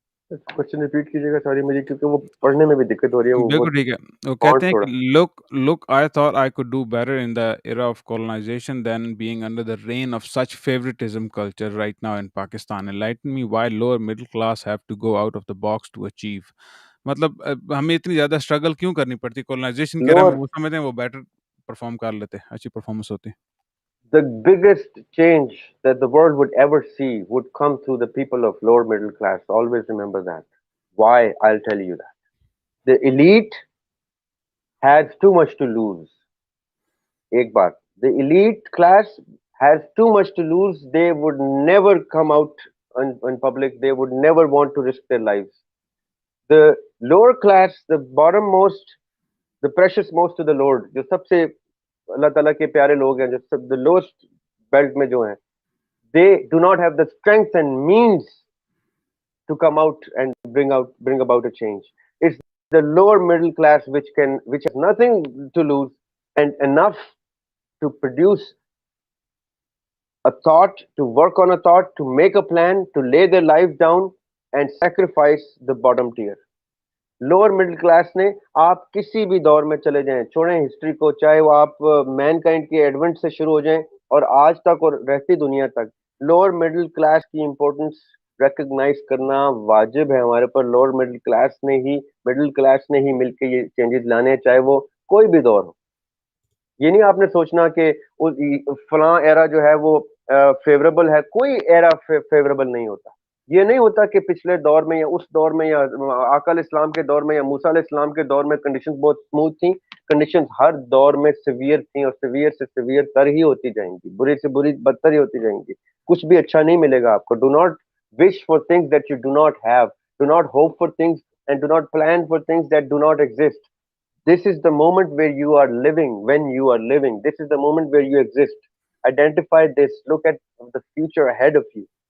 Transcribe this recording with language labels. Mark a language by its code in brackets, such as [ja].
[ur] Question repeat کیجیے گا sorry مجھے، کیونکہ وہ پڑھنے میں بھی دقت ہو رہی ہے. وہ بالکل ٹھیک ہے. وہ کہتے ہیں کہ [en] look, I thought I could do better in the era of colonization than being under the reign of such favoritism culture right now in Pakistan. Enlighten me why lower middle class have to go out of the box to achieve. [ur] مطلب ہمیں اتنی زیادہ struggle کیوں کرنی پڑتی کولونائزیشن کے [en] lower [ur] وہ سمجھتے ہیں وہ بیٹر پرفارم کر لیتے، اچھی پرفارمنس ہوتی. [en] the biggest change that the world would ever see would come through the people of lower middle class. Always remember that. Why? I'll tell you that. The elite has too much to lose. [ur] Ek baat. [en] The elite class has too much to lose. They would never come out in public. They would never want to risk their lives. The lower class, the bottom most, the precious most to the Lord, [ur] جو سب سے اللہ تعالیٰ کے پیارے لوگ ہیں، جو سب [en] the lowest belt [ur] میں جو ہیں، [en] they do not have the strength and means to come out and bring about a change. It's the lower middle class which has nothing to lose and enough to produce a thought, to work on a thought, to make a plan, to lay their life down and sacrifice the bottom tier. [ur] Lower middle class نے، آپ کسی بھی دور میں چلے جائیں، چھوڑیں history کو، چاہے وہ آپ مین کائنڈ کے ایڈونٹ سے شروع ہو جائیں اور آج تک اور رہتی دنیا تک، لوور مڈل کلاس کی امپورٹنس ریکگنائز کرنا واجب ہے ہمارے پر. لوور مڈل کلاس نے ہی مل کے یہ چینجز لانے ہیں، چاہے وہ کوئی بھی دور ہو. یہ نہیں آپ نے سوچنا کہ فلاں ایرا جو ہے وہ فیوریبل ہے. کوئی ایرا فیوریبل نہیں ہوتا. یہ نہیں ہوتا کہ پچھلے دور میں یا اس دور میں یا آقا علیہ السلام کے دور میں یا موسیٰ علیہ السلام کے دور میں کنڈیشنز بہت اسموتھ تھیں. کنڈیشنز ہر دور میں سیویئر تھیں اور سیویئر سے سیویئر تر ہی ہوتی جائیں گی، بری سے بری بدتر ہی ہوتی جائیں گی. کچھ بھی اچھا نہیں ملے گا آپ کو. [en] Do not wish for things that you do not have. Do not hope for things and do not plan for things that do not exist. This is the moment where you are living, when you are living. This is the moment where you exist. Identify this. Look at the future ahead of you.